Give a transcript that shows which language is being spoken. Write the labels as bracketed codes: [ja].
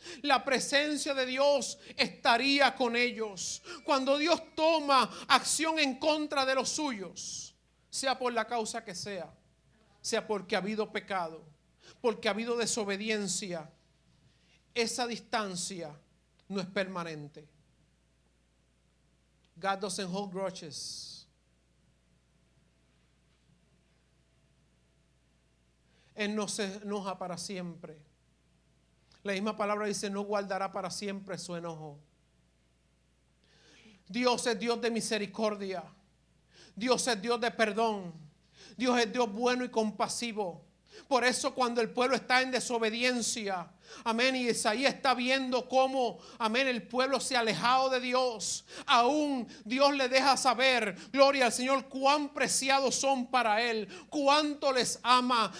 [es] La presencia de Dios estaría con ellos. Cuando Dios toma acción en contra de los suyos, sea por la causa que sea porque ha habido pecado, porque ha habido desobediencia, esa distancia no es permanente. [en] God doesn't hold grudges. [es] Él no se enoja para siempre. La misma palabra dice, no guardará para siempre su enojo. Dios es Dios de misericordia. Dios es Dios de perdón. Dios es Dios bueno y compasivo. Por eso cuando el pueblo está en desobediencia, amén, y Isaías está viendo cómo, amén, el pueblo se ha alejado de Dios, aún Dios le deja saber, gloria al Señor, cuán preciados son para Él, cuánto les ama.